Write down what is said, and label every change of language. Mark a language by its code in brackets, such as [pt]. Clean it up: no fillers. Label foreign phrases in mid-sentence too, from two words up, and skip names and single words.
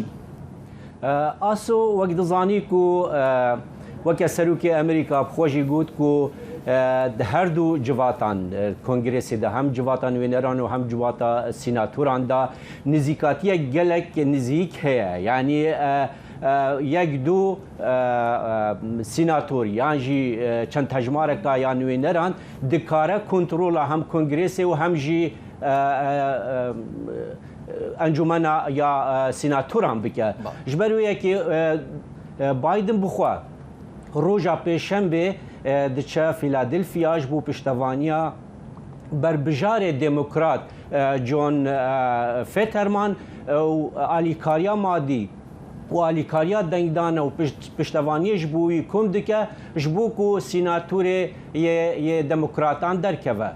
[ckb] ئاسۆ وەک دەزانیت و وەکە سەرۆکی ئەمریکا خۆشی گوت و هەردوو جواتان کۆنگرێسیدا هەم جواتان وێنەران و هەم جواتە سیناتوراندا نزیکاتیە gelek نزیک هەیە. یعنی یەک دوو سیناتۆر یان [ku] jî çend hejmareka ya nûêneran dikare kontrola hem Kongresê û hem jî encûmena ya sînatoran bike. Ji ber wê yekê Biden bixwe roja pêşembe diçe Filadelfya ji bo piştevaniya berbijarê demokrat John Fetterman û alîkariya madî û alîkariya dengdana û piştevaniyê ji bo wî kom dike ji bo ku sînatorê yê demokratan derkeve.